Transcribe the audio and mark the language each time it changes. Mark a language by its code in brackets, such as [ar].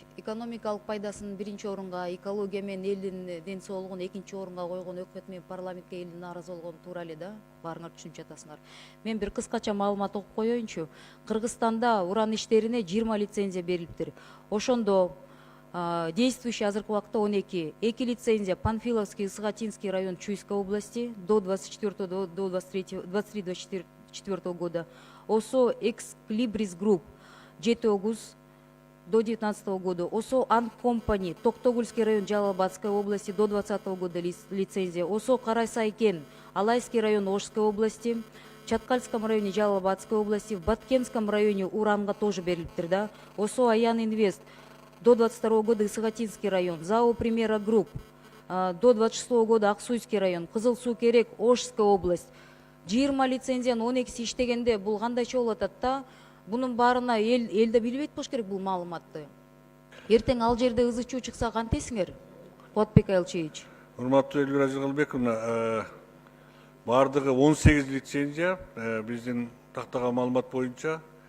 [ky] экономикалык пайдасын биринчи орунга, экология менен элдин ден соолугун экинчи орунга койгон өкмөт менен парламентке элдин нааразы болгону туура эле да, баарыңар түшүнүп жатасыңар. Мен бир кыскача маалымат окуп коеюнчу. Кыргызстанда уран иштерине 20 лицензия берилиптир. Ошондо действующий азыркы убакта 12. [ru] 2 лицензия Панфиловский, Сыгатинский район Чуйской области до 24 до 23-24 года. ОСО Экслибрис Групп 7 до 19 года. ОСО Ан Компани, Токтогульский район Жалалабадской области до 20 года лицензия. ОСО Карасайкен, Алайский район Ошской области, в Чаткальском районе Жалалабадской области, в Баткенском районе [ky] уранга тоже берилиптир, [ru] да. ОСО Аян Инвест до 22 года Сыгатинский район, ЗАО Примера Групп до 26 года Аксуйский район, Кызыл Суу Керек, Ошская область. [ky] 20 лицензияны 12 иштегенде бул кандайча болуп атат да? Бунун баарына эл да билбейт болуш керек бул маалыматты. Эртең ал жерде ызы чуу чыкса кантесиңер? Кубатбек Айылчевич. Урматтуу Элвира Жыгылбековна, бардыгы 18 лицензия биздин тактаган маалымат боюнча.